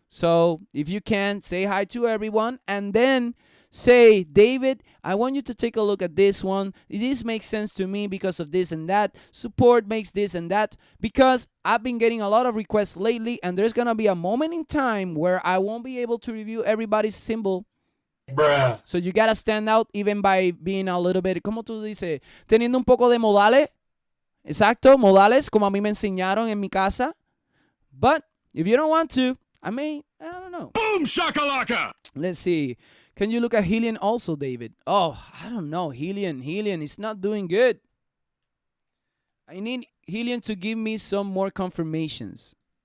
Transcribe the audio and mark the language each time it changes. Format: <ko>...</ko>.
<en>So if you can, say hi to everyone and then say, David, I want you to take a look at this one. This makes sense to me because of this and that. Support makes this and that. Because I've been getting a lot of requests lately and there's going to be a moment in time where I won't be able to review everybody's symbol. Bruh. So you gotta stand out even by being a little bit,</en> <es>¿cómo tú dices? Teniendo un poco de modales. Exacto, modales, como a mí me enseñaron en mi casa.</es> <en>But if you don't want to, I don't know. Boom shakalaka! Let's see. Can you look at Helion also, David? Oh, I don't know. Helion is not doing good. I need Helion to give me some more confirmations.</en>